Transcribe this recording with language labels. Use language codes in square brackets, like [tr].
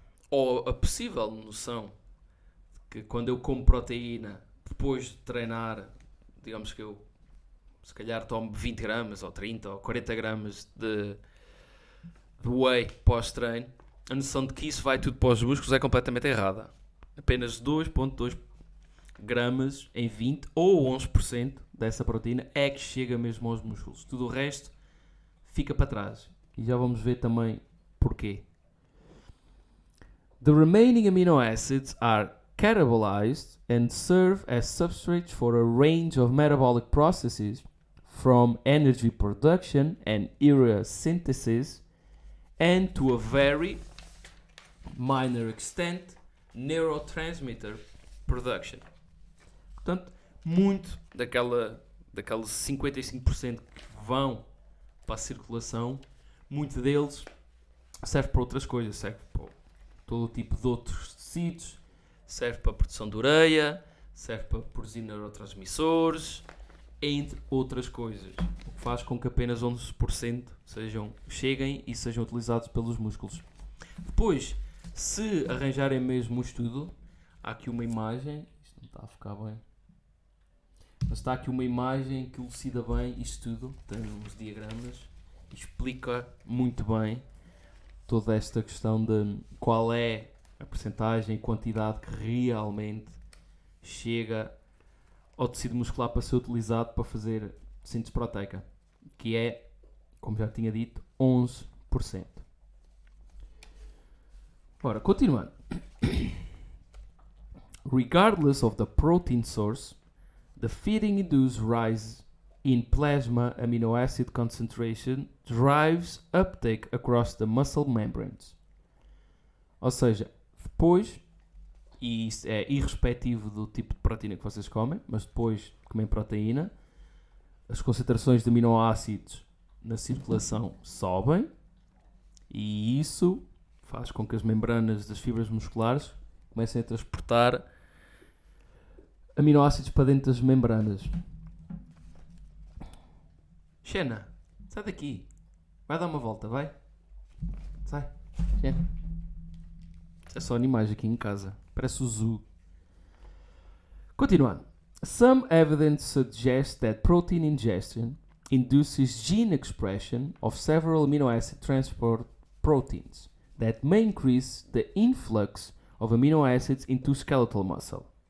[pt] ou a possível noção de que quando eu como proteína, depois de treinar, digamos que eu se calhar tomo 20 gramas, ou 30, ou 40 gramas de whey pós-treino, a noção de que isso vai tudo para os músculos é completamente errada. Apenas 2,2 gramas em 20 ou 11% dessa proteína é que chega mesmo aos músculos. Tudo o resto fica para trás. E já vamos ver também porquê. [en] The remaining amino acids are catabolized and serve as substrates for a range of metabolic processes from energy production and urea synthesis and to a very minor extent neurotransmitter production. [pt] Portanto, muito daqueles 55% que vão para a circulação, muito deles serve para outras coisas, serve para todo o tipo de outros tecidos, serve para a produção de ureia, serve para produzir neurotransmissores, entre outras coisas, o que faz com que apenas 11% cheguem e sejam utilizados pelos músculos. Depois, se arranjarem mesmo o estudo, há aqui uma imagem, isto não está a ficar bem, mas está aqui uma imagem que elucida bem isto tudo, tem uns diagramas, explica muito bem toda esta questão de qual é a percentagem e quantidade que realmente chega ao tecido muscular para ser utilizado para fazer síntese proteica, que é, como já tinha dito, 11%. Ora, continuando. [en] Regardless of the protein source, the feeding-induced rise in plasma amino acid concentration drives uptake across the muscle membranes. [pt] Ou seja, depois, e isso é irrespectivo do tipo de proteína que vocês comem, mas depois de comer proteína, as concentrações de aminoácidos na circulação sobem e isso faz com que as membranas das fibras musculares comecem a transportar aminoácidos para dentro das membranas. Xena, sai daqui. Vai dar uma volta, vai. Sai. Xena. É só animais aqui em casa. Parece o zoo. Continuando. [en] Some evidence suggests that protein ingestion induces gene expression of several amino acid transport proteins that may increase the influx of amino acids into skeletal muscle.